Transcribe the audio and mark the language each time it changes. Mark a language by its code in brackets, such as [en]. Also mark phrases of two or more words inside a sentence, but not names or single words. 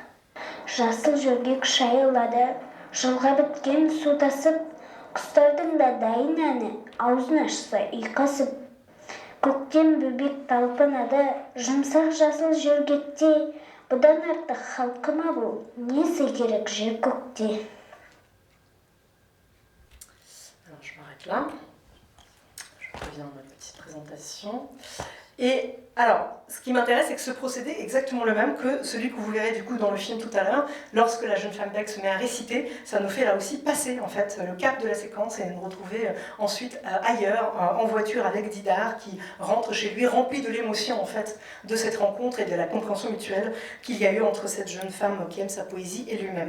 [kk] Жасыл жөргек шайылады, жылға біткен су тасып, құстардың да дайын әні аузын ашса ұйқасып. Көктем бөбек талпынады, жұмсақ жасыл жөргекте, бұдан артық халқыма бұл несі керек жер көкте. [fr] Alors, je m'arrête là. Je reviens à ma petite présentation. Et alors, ce qui m'intéresse, c'est que ce procédé est exactement le même que celui que vous verrez du coup dans le film tout à l'heure. Lorsque la jeune femme bègue se met à réciter, ça nous fait là aussi passer en fait le cap de la séquence et nous retrouver ensuite ailleurs, en voiture avec Didar qui rentre chez lui rempli de l'émotion en fait de cette rencontre et de la compréhension mutuelle qu'il y a eu entre cette jeune femme qui aime sa poésie et lui-même.